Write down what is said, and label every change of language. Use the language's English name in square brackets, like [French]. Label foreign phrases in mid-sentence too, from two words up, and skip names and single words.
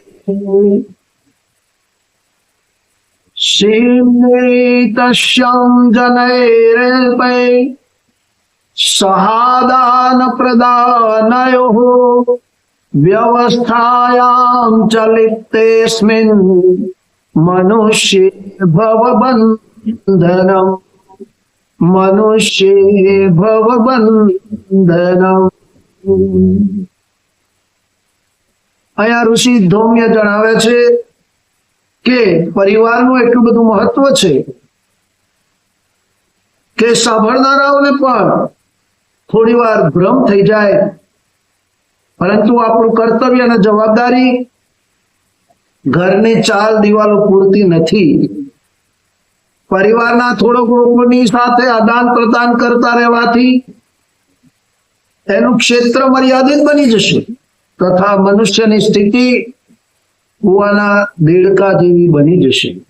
[Sanskrit] सीमितस्यं जनैरल्पै सहादान प्रदानयोः व्यवस्थायां च लिप्तेऽस्मिन् मनुष्ये भवबन्धनम् मनुष्ये भवबन्धनम्। [Gujarati] અહીંયા ઋષિ ધૌમ્ય જણાવે છે કે પરિવારનું એટલું બધું મહત્વ છે કે સાંભળનારાઓને પણ થોડીવાર ભ્રમ થઈ જાય, પરંતુ આપણું કર્તવ્ય અને જવાબદારી ઘરની ચાલ દિવાલો પૂરતી નથી। પરિવારના થોડોક લોકોની સાથે આદાન પ્રદાન કરતા રહેવાથી એનું ક્ષેત્ર મર્યાદિત બની જશે તથા મનુષ્યની સ્થિતિ કુવાના દેડકા જેવી બની જશે।